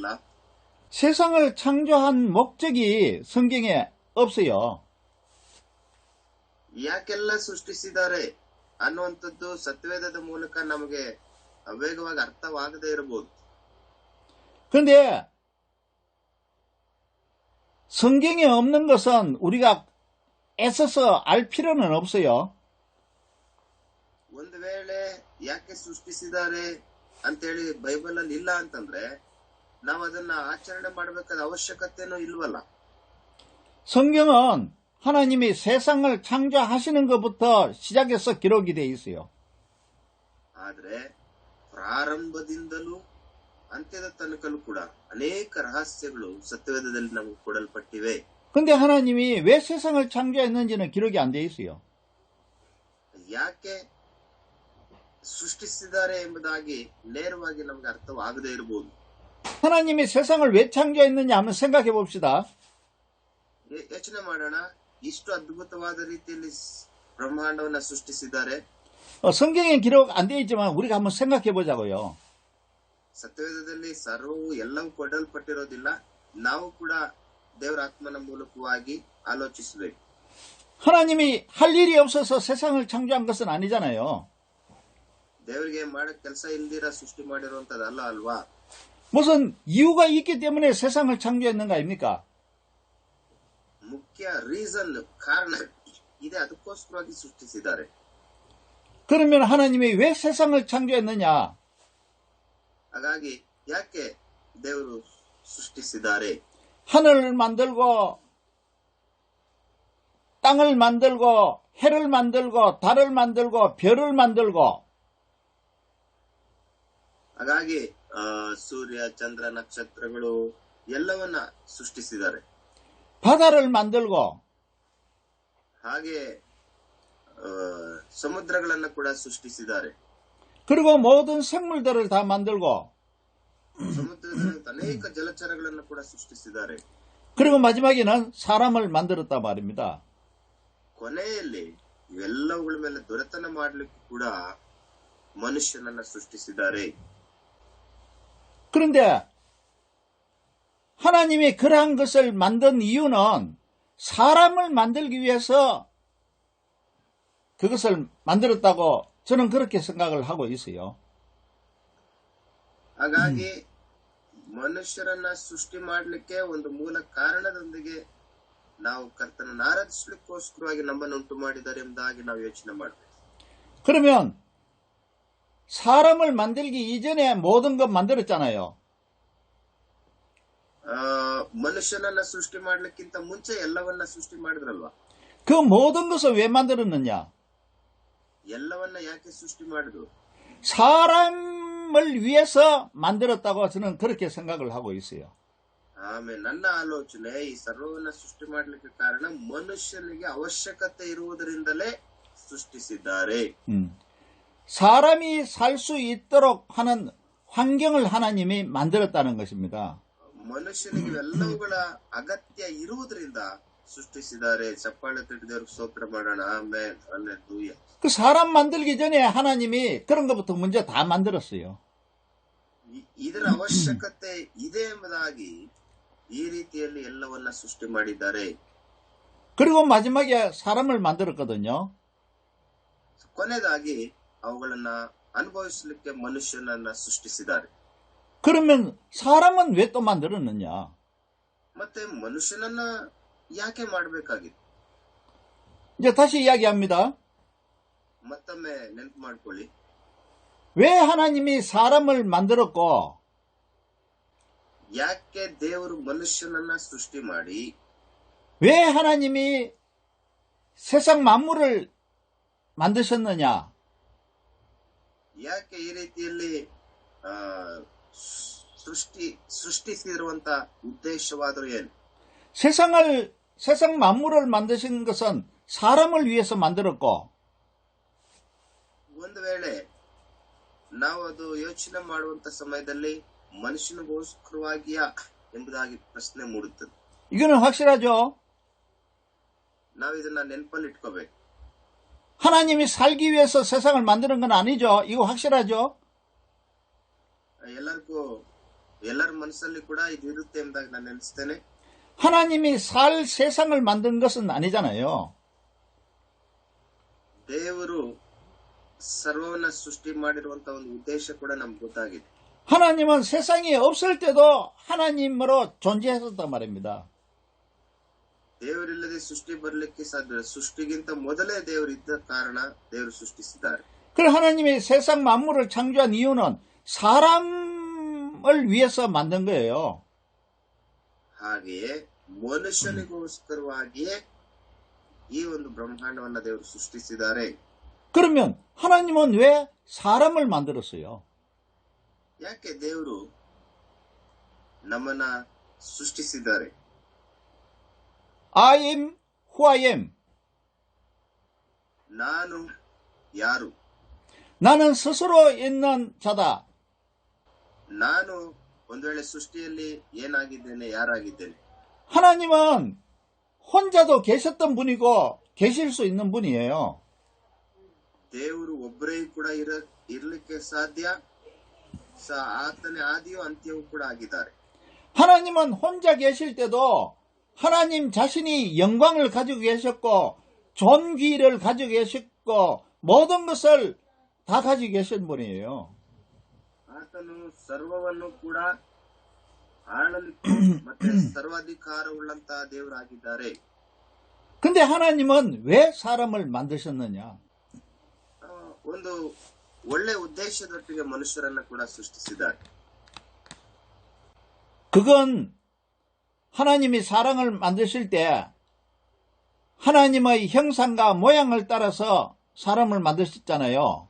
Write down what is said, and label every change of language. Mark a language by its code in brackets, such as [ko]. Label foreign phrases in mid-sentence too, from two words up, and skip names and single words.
[ko] 세상을 창조한 목적이 성경에 없어요. [kn] ಯಾಕೆಲ್ಲ ಸೃಷ್ಟಿಸಿದ್ದಾರೆ ಅನ್ನುವಂಥದ್ದು ಸತ್ಯವೇದದ ಮೂಲಕ ನಮಗೆ ವೇಗವಾಗಿ ಅರ್ಥವಾಗದೇ ಇರಬಹುದು. [ko] 그런데 성경에 없는 것은 우리가 애써서 알 필요는 없어요. [kn] ಒಂದು ವೇಳೆ ಯಾಕೆ ಸೃಷ್ಟಿಸಿದ್ದಾರೆ ಅಂತೇಳಿ ಬೈಬಲ್ ಅಲ್ಲಿ ಇಲ್ಲ ಅಂತಂದ್ರೆ ನಾವು ಅದನ್ನ ಆಚರಣೆ ಮಾಡಬೇಕಾದ ಅವಶ್ಯಕತೆನೂ ಇಲ್ವಲ್ಲ. [ko] 성경은 하나님이 세상을 창조하시는 것부터 시작해서 기록이 되어 있어요. [kn] ಆದ್ರೆ ಪ್ರಾರಂಭದಿಂದಲೂ ಅಂತ್ಯದ ತನಕಲೂ ಕೂಡ ಅನೇಕ ರಹಸ್ಯಗಳು ಸತ್ಯವೇದದಲ್ಲಿ ನಮಗೆ ಕೊಡಲ್ಪಟ್ಟಿವೆ. [ko] 근데 하나님이 왜 세상을 창조했는지는 기록이 안 돼 있어요. [kn] ಯಾಕೆ ಸೃಷ್ಟಿಸಿದ್ದಾರೆ ಎಂಬುದಾಗಿ ನೇರವಾಗಿ ನಮ್ಗೆ ಅರ್ಥವಾಗದೇ ಇರಬಹುದು. [ko] 하나님이 세상을 왜 창조했느냐 한번 생각해 봅시다. [kn] ಯೋಚನೆ ಮಾಡೋಣ, ಇಷ್ಟು ಅದ್ಭುತವಾದ ರೀತಿಯಲ್ಲಿ ಬ್ರಹ್ಮಾಂಡವನ್ನ ಸೃಷ್ಟಿಸಿದ್ದಾರೆ. [ko] 성경에 기록 안 돼 있지만 우리가 한번 생각해 보자고요. [kn] ಸತ್ಯವೇದದಲ್ಲಿ ಸರ್ವವು ಎಲ್ಲವೂ ಕೊಡಲ್ಪಟ್ಟಿರೋದಿಲ್ಲ. ನಾವು ಕೂಡ ದೇವರ ಆತ್ಮನ ಮೂಲಕವಾಗಿ ಆಲೋಚಿಸಬೇಕು. [ko] 하나님이 할 일이 없어서 세상을 창조한 것은 아니잖아요. [kn] ದೇವರಿಗೆ ಮಾಡಕ್ ಕೆಲಸ ಇಲ್ದಿರ ಸೃಷ್ಟಿ ಮಾಡಿರುವಂತದಲ್ಲ ಅಲ್ವಾ? [ko] 무슨 이유가 있기 때문에 세상을 창조했는 거 아닙니까? [kn] ಮುಖ್ಯ ರೀಸನ್, ಕಾರಣ ಇದೆ, ಅದಕ್ಕೋಸ್ಕರವಾಗಿ ಸೃಷ್ಟಿಸಿದ್ದಾರೆ. [ko] 그러면 하나님이 왜 세상을 창조했느냐? [kn] ಹಾಗಾಗಿ ಯಾಕೆ ದೇವರು ಸೃಷ್ಟಿಸಿದ್ದಾರೆ? [ko] 하늘을 만들고 땅을 만들고 해를 만들고 달을 만들고 별을 만들고 [kn] ಹಾಗಾಗಿ ಸೂರ್ಯ, ಚಂದ್ರ, ನಕ್ಷತ್ರಗಳು ಎಲ್ಲವನ್ನ ಸೃಷ್ಟಿಸಿದ್ದಾರೆ. [ko] 바다를 만들고 [kn] ಹಾಗೆ ಸಮುದ್ರಗಳನ್ನ ಕೂಡ ಸೃಷ್ಟಿಸಿದ್ದಾರೆ. [ko] 그리고 모든 생물들을 다 만들고 [kn] ಸಮುದ್ರದಲ್ಲಿ ಅನೇಕ ಜಲಚರಗಳನ್ನು ಕೂಡ ಸೃಷ್ಟಿಸಿದ್ದಾರೆ. [ko] 그리고 마지막에는 사람을 만들었다 말입니다. [kn] ಕೊನೆಯಲ್ಲಿ ಇವೆಲ್ಲವುಗಳ ಮೇಲೆ ದೊರೆತನ ಮಾಡಲಿಕ್ಕೂ ಕೂಡ ಮನುಷ್ಯನನ್ನ ಸೃಷ್ಟಿಸಿದ್ದಾರೆ. [ko] 그런데 하나님이 그러한 것을 만든 이유는 사람을 만들기 위해서 그것을 만들었다고 저는 그렇게 생각을 하고 있어요. [kn] ಹಾಗಾಗಿ ಮನುಷ್ಯರನ್ನ ಸೃಷ್ಟಿ ಮಾಡಲಿಕ್ಕೆ ಒಂದು ಮೂಲ ಕಾರಣದೊಂದಿಗೆ ನಾವು ಕರ್ತನನ್ನು ಆರಾಧಿಸಲಿಕ್ಕೋಸ್ಕರವಾಗಿ ನಮ್ಮನ್ನು ಉಂಟು ಮಾಡಿದ್ದಾರೆ ಎಂಬುದಾಗಿ ನಾವು ಯೋಚನೆ ಮಾಡಬೇಕು. [ko] 그러면 사람을 만들기 이전에 모든 것 만들었잖아요. [kn] ಮನುಷ್ಯನನ್ನ ಸೃಷ್ಟಿ ಮಾಡ್ಲಿಕ್ಕಿಂತ ಮುಂಚೆ ಎಲ್ಲವನ್ನ ಸೃಷ್ಟಿ ಮಾಡಿದ್ರಲ್ವಾ? [ko] 그 모든 것을 왜 만들었느냐? [kn] ಎಲ್ಲವನ್ನ ಯಾಕೆ ಸೃಷ್ಟಿ ಮಾಡಿದ್ರು? [ko] 사람을 위해서 만들었다고 저는 그렇게 생각을 하고 있어요. [kn] ಆಮೇಲೆ ನನ್ನ ಆಲೋಚನೆ, ಈ ಸರ್ವವನ್ನ ಸೃಷ್ಟಿ ಮಾಡ್ಲಿಕ್ಕೆ ಕಾರಣ ಮನುಷ್ಯನಿಗೆ ಅವಶ್ಯಕತೆ ಇರುವುದರಿಂದಲೇ ಸೃಷ್ಟಿಸಿದ್ದಾರೆ. [ko] 사람이 살 수 있도록 하는 환경을 하나님이 만들었다는 것입니다. [kn] ಮನುಷ್ಯನಿಗೆ ಎಲ್ಲವುಗಳ ಅಗತ್ಯ ಇರುವುದರಿಂದ ಸೃಷ್ಟಿಸಿದ್ದಾರೆ. ಚಪ್ಪಾಳೆ ತಟ್ಟಿದವ್ರಿಗೆ ಸ್ತೋತ್ರ ಮಾಡೋಣ. ಆಮೇಲೆ ಹಲ್ಲೆಲೂಯಾ. [ko] 그 사람 만들기 전에 하나님이 그런 것부터 먼저 다 만들었어요. [kn] ಇದರ ಅವಶ್ಯಕತೆ ಇದೆ ಎಂಬುದಾಗಿ ಈ ರೀತಿಯಲ್ಲಿ ಎಲ್ಲವನ್ನ ಸೃಷ್ಟಿ ಮಾಡಿದ್ದಾರೆ. [ko] 그리고 마지막에 사람을 만들었거든요. [kn] ಕೊನೆಯದಾಗಿ ಅವುಗಳನ್ನ ಅನುಭವಿಸಲಿಕ್ಕೆ ಮನುಷ್ಯನನ್ನ ಸೃಷ್ಟಿಸಿದ್ದಾರೆ. [ko] 그러면 사람은 왜 또 만들었느냐? [kn] ಮತ್ತೆ ಮನುಷ್ಯನನ್ನ ಯಾಕೆ ಮಾಡಬೇಕಾಗಿತ್ತು? [ko] 이제 다시 이야기합니다. [kn] ಮತ್ತೊಮ್ಮೆ ನೆನಪು ಮಾಡ್ಕೊಳ್ಳಿ. [ko] 왜 하나님이 사람을 만들었고 [kn] ಯಾಕೆ ದೇವರು ಮನುಷ್ಯನನ್ನ ಸೃಷ್ಟಿ ಮಾಡಿ, [ko] 왜 하나님이 세상 만물을 만드셨느냐? [kn] ಯಾಕೆ ಈ ರೀತಿಯಲ್ಲಿ ಸೃಷ್ಟಿಸಿರುವಂತ ಉದ್ದೇಶವಾದರೂ ಏನು? [ko] 세상 만물을 만드신 것은 사람을 위해서 만들었고, [kn] ಒಂದು ವೇಳೆ ನಾವು ಅದು ಯೋಚನೆ ಮಾಡುವಂತ ಸಮಯದಲ್ಲಿ ಮನುಷ್ಯನಿಗೋಸ್ಕರವಾಗಿಯಾ ಎಂಬುದಾಗಿ ಪ್ರಶ್ನೆ ಮೂಡುತ್ತದೆ. [ko] 이거는 확실하죠? [kn] ನಾವು ಇದನ್ನ ನೆನಪಲ್ಲಿ ಇಟ್ಕೋಬೇಕು. [ko] 하나님이 살기 위해서 세상을 만드는 건 아니죠? 이거 확실하죠? [kn] ಎಲ್ಲರ ಮನಸ್ಸಲ್ಲಿ ಕೂಡ ಇದು ಇರುತ್ತೆ ಎಂಬುದಾಗಿ ನಾನು ನೆನೆಸ್ತೇನೆ. [ko] 하나님이 살 세상을 만든 것은 아니잖아요. [kn] ದೇವರು ಸರ್ವವನ್ನ ಸೃಷ್ಟಿ ಮಾಡಿರುವಂತ ಒಂದು ಉದ್ದೇಶ ಕೂಡ ನಮ್ಗೆ ಗೊತ್ತಾಗಿದೆ. [ko] 하나님은 세상이 없을 때도 하나님으로 존재했었단 말입니다. [kn] ದೇವರಿಲ್ಲದೆ ಸೃಷ್ಟಿ ಬರಲಿಕ್ಕೆ ಸಾಧ್ಯ. ಸೃಷ್ಟಿಗಿಂತ ಮೊದಲೇ ದೇವರು ಇದ್ದ ಕಾರಣ ದೇವರು ಸೃಷ್ಟಿಸಿದ್ದಾರೆ. [ko] 그리고 하나님이 세상 만물을 창조한 이유는 사람을 위해서 만든 거예요. [kn] ಹಾಗೆಯೇ ಮನುಷ್ಯನಿಗೋಸ್ಕರವಾಗಿಯೇ ಈ ಒಂದು ಬ್ರಹ್ಮಾಂಡವನ್ನ ದೇವರು ಸೃಷ್ಟಿಸಿದ್ದಾರೆ. [ko] 그러면 하나님은 왜 사람을 만들었어요? [kn] ಯಾಕೆ ದೇವರು ನಮ್ಮನ್ನ ಸೃಷ್ಟಿಸಿದ್ದಾರೆ? [en] I am who I am. [kn] ನಾನು ಯಾರು? [ko] 나는 스스로 있는 자다. [kn] ನಾನು ಒಂದು ವೇಳೆ ಸೃಷ್ಟಿಯಲ್ಲಿ ಏನಾಗಿದ್ದೇನೆ, ಯಾರಾಗಿದ್ದೇನೆ? [ko] 하나님은 혼자도 계셨던 분이고 계실 수 있는 분이에요. [kn] ದೇವರು ಒಬ್ಬರೇ ಕೂಡ ಇರಲಿಕ್ಕೆ ಸಾಧ್ಯ. ಆತನೇ ಆದಿಯೂ ಅಂತ್ಯವೂ ಕೂಡ ಆಗಿದ್ದಾರೆ. [ko] 하나님은 혼자 계실 때도 하나님 자신이 영광을 가지고 계셨고 존귀를 가지고 계셨고 모든 것을 다 가지고 계신 분이에요. [kn] ಆತನು ಸರ್ವವನ್ನು ಕೂಡ ಆಳಲಿಕ್ಕೆ ಮತ್ತೆ ಸರ್ವಾಧಿಕಾರವುಳ್ಳಂತಹ ದೇವರಾಗಿದ್ದಾರೆ. [ko] 근데 하나님은 왜 사람을 만드셨느냐? [kn] ಒಂದು ಒಳ್ಳೆ ಉದ್ದೇಶದೊಟ್ಟಿಗೆ ಮನುಷ್ಯರನ್ನ ಕೂಡ ಸೃಷ್ಟಿಸಿದ್ದಾರೆ. [ko] 그건 하나님이 사람을 만드실 때 하나님의 형상과 모양을 따라서 사람을 만드셨잖아요.